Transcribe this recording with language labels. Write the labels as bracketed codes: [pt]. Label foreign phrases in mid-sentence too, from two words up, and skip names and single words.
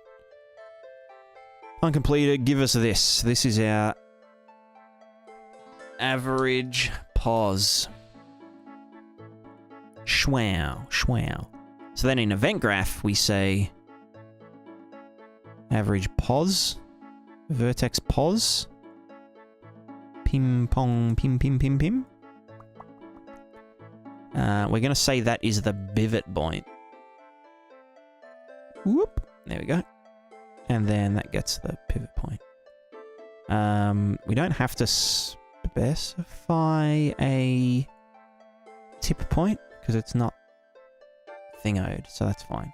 [en] Uncompleted, give us this. This is our average pos. Schwow, schwow. So then in event graph, we say average pos, vertex pos, pim pong, pim pim pim pim. We're going to say that is the pivot point. Whoop, there we go. And then that gets the pivot point. We don't have to specify a tip point because it's not thingoed, so that's fine.